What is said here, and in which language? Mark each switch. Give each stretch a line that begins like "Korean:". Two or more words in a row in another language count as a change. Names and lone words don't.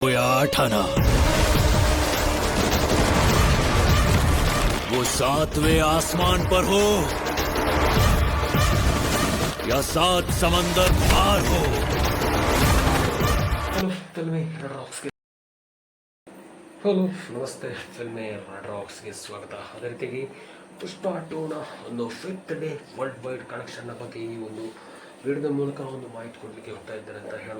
Hindi: या आठाना वो सातवें आसमान पर हो या सात समंदर पार हो।
Kannada: ಹಲೋ ಫಿಲ್ಮಿ ರಾಕ್ಸ್ಗೆ ಹಲೋ ನಮಸ್ತೆ ಫಿಲ್ಮಿ ರಾಕ್ಸ್ಗೆ ಸ್ವಾಗತ. ಅದೇ ರೀತಿಯಾಗಿ ಪುಷ್ಪ ಟೂನ ಒಂದು
English: 5th day world wide collection
Kannada: ಬಗ್ಗೆ ಈ ಒಂದು ವಿಡಿಯೋದ ಮೂಲಕ ಒಂದು ಮಾಹಿತಿ ಕೊಡಲಿಕ್ಕೆ ಹೋಗ್ತಾ ಇದ್ದಾರೆ ಅಂತ ಹೇಳೋದು.